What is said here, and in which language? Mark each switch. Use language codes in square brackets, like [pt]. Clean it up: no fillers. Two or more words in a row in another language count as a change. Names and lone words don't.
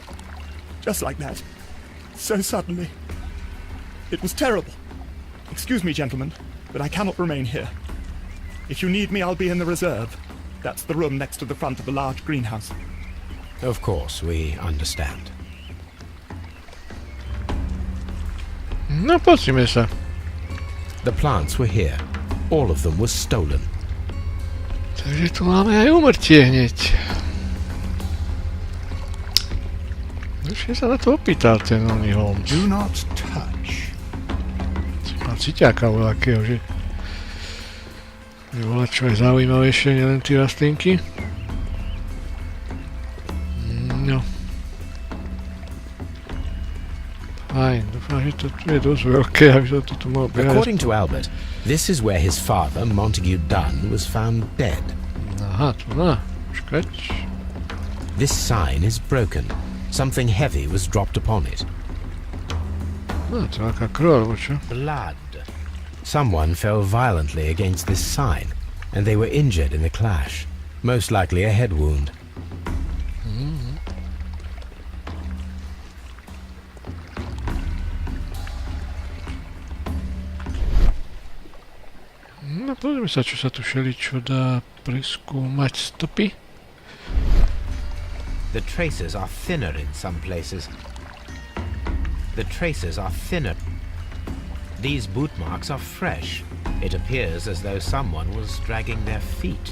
[en] Just like that. So suddenly. It was terrible. Excuse me, gentlemen, but I cannot remain here. If you need me, I'll be in the reserve. That's the room next to the front of the large greenhouse. Of course, we understand. [sk] No poďme sa. [en] The plants were here. All of them were stolen. [sk] Takže tu máme aj umrtie hneď. Ešte sa na to opýtal ten oný Holmes. [en] Do not touch. [sk] Má ciťáka voľakého, že? Je volať čo aj zaujímavejšie, nielen tie rastlinky. No. Fajn, dúfam, že to tu je dosť veľké, aby sa to tu mohol behať. [en] According to Albert, this is where his father, Montague Dunn, was found dead. [sk] Aha, tu na. Počkať. [en] This sign is broken. Something heavy was dropped upon it. [sk] No, to je aká krv, alebo čo? [en] Blood. Someone fell violently against this sign, and they were injured in the clash. Most likely a head wound. [sk] No, pozrieme sa, čo sa tu všeličo dá preskúmať. Stopy. [en] The traces are thinner in some places. The traces are thinner. These boot marks are fresh. It appears as though someone was dragging their feet.